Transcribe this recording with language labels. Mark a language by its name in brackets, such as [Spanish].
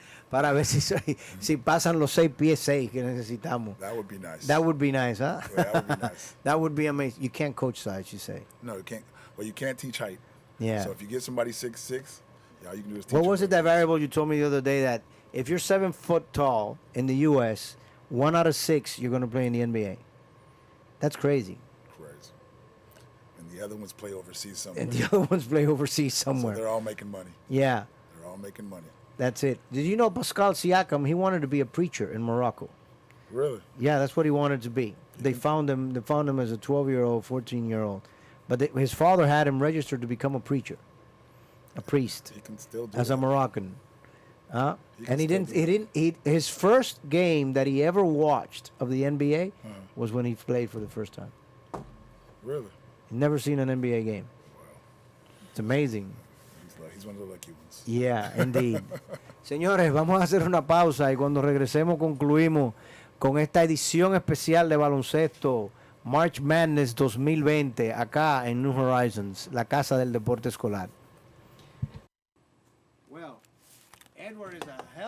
[Spanish] Para ver si pasan los 6 pies 6 que necesitamos. [English] That would be nice. That would be nice, huh? Yeah, that would be nice. That would be amazing. You can't coach size, you say. No, you can't. Well, you can't teach height. Yeah. So if you get somebody 6'6", all you can do is teach What was them it, that what variable you told me the other day, that if you're 7 foot tall in the U.S., 1 out of 6 you're going to play in the NBA? That's crazy. Crazy. And the other ones play overseas somewhere. And the other ones play overseas somewhere. So they're all making money. Yeah. They're all making money. That's it. Did you know Pascal Siakam, he wanted to be a preacher in Morocco? Really? Yeah, that's what he wanted to be. They found him as a 12-year-old, 14-year-old. But his father had him registered to become a preacher, a priest, He can still do as a that. Moroccan. He can And still do his first game that he ever watched of the NBA was when he played for the first time. Really? He'd never seen an NBA game. Wow. It's amazing. He's one of the lucky ones. Yeah, indeed. [Spanish] Señores, vamos a hacer una pausa y cuando regresemos concluimos con esta edición especial de baloncesto March Madness 2020 acá en New Horizons, la casa del deporte escolar. [English] Well, Edward is a hell